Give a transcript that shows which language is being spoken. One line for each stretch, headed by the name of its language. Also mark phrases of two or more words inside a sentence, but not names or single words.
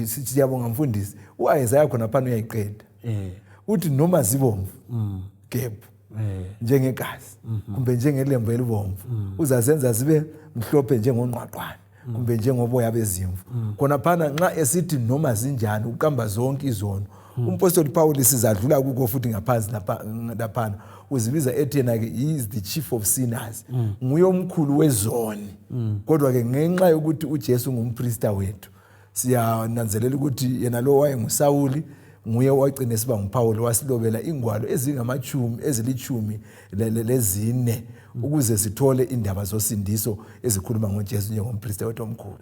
North Ndebele: Siyabonga mfundisi uIsaiah khona phana uyayiqeda uthi noma zibomvu gebhu njengegazi kumbe njengelembu elibomvu uzazenza zibe mhlophe njengonqwaqwane kumbe njengoboya bezimvu. Khona phana nxa esithi noma zinjani uqamba zonke izono umpostoli Paul sizadlula kuko futhi ngaphansi lapha uzibiza ethi yena ke
English: he is the chief of sinners
North Ndebele: nguye omkhulu wezoni. Kodwa ke ngenxa yokuthi uJesu ngumpriester wethu siyananzelela ukuthi yena lo wayenguSawuli nguye owagcina siba nguPaul wasilobela ingwalo ezilichumi lezine ukuze sithole indaba zosindiso ezikhuluma ngoJesu njengompriester wethu omkhulu.